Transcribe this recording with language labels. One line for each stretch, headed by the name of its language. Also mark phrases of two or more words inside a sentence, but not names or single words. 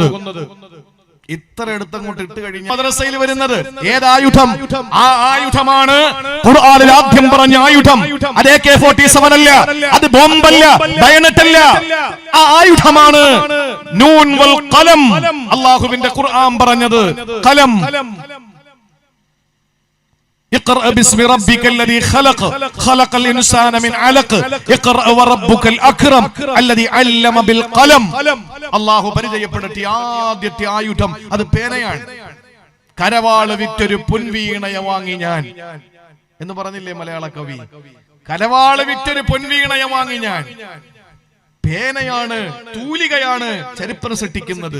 Malayalam: ഇത്ര എടുത്തങ്ങോട്ട് ഇട്ട് കഴിഞ്ഞാൽ മദ്രസയിൽ വരുന്നത് ഏതായുധം? ആ ആയുധമാണ് ഖുർആനിൽ ആദ്യം പറഞ്ഞ ആയുധം. അത് AK-47 അല്ല, അത് ബോംബല്ല, ബയണറ്റ് അല്ല. ആ ആയുധമാണ്
Arabic: ن والقلم.
Malayalam: അല്ലാഹുവിന്റെ ഖുർആൻ പറഞ്ഞത് ഖലം.
Arabic: اقرأ باسم ربك الذي خلق الإنسان من علق اقرأ وربك الأكرم الذي علم بالقلم.
Malayalam: അല്ലാഹു പരിചയപ്പെടുത്തിയ ആദ്യത്തെ ആയുധം അത് പേനയാണ്. കരവാള് വിറ്റൊരു പൊൻവീണയ വാങ്ങി ഞാൻ എന്ന് പറഞ്ഞില്ലേ മലയാള കവി? കരവാള് വിറ്റൊരു പൊൻവീണയ വാങ്ങി ഞാൻ. പേനയാണ്, തൂലികയാണ് ചരിത്രം സൃഷ്ടിക്കുന്നത്.